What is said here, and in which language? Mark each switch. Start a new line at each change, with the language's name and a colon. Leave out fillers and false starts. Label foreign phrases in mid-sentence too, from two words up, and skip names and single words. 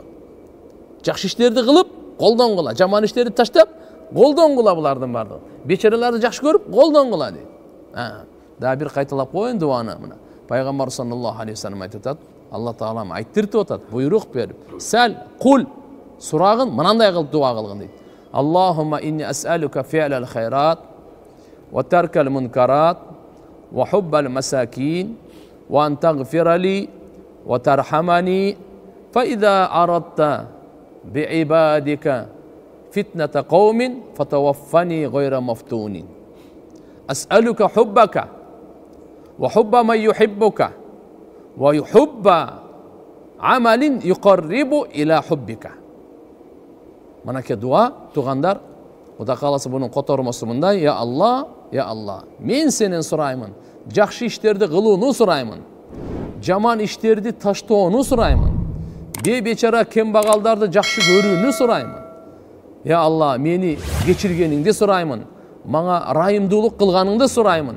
Kyrgyz: Жакшы иштерди кылып колдонгула, жаман иштерди таштап колдонгула булардын бардыгы. Бечараларды жакшы көрүп колдонгула дейт. Дагы бир кайталап коеюн дуаны мына. Пайгамбар
Arabic: صلى الله عليه وسلم
Kyrgyz: айтып атат, Алла Таалам айттыртып атат, буйрук берип, сәл кул сурагын мынандай кылып дуа кылгын дейт.
Arabic: اللهم إني أسألك فعل الخيرات وترك المنكرات وحب المساكين وأن تغفر لي وترحمني فإذا أردت بعبادك فتنة قوم فتوفني غير مفتون. أسألك حبك وحب من يحبك وحب عمل يقرب إلى حبك.
Kyrgyz: Манаке дуа тугандар, Кудай кааласа бунун котормосу мындай: Я Алла, мен сенен сураймын, жакшы иштерди кылууну сураймын, жаман иштерди таштоону сураймын, бечара кембагалдарды жакшы көрүүнү сураймын. Я Алла, мени кечиргениңди сураймын, мага райымдуулук кылганыңды сураймын.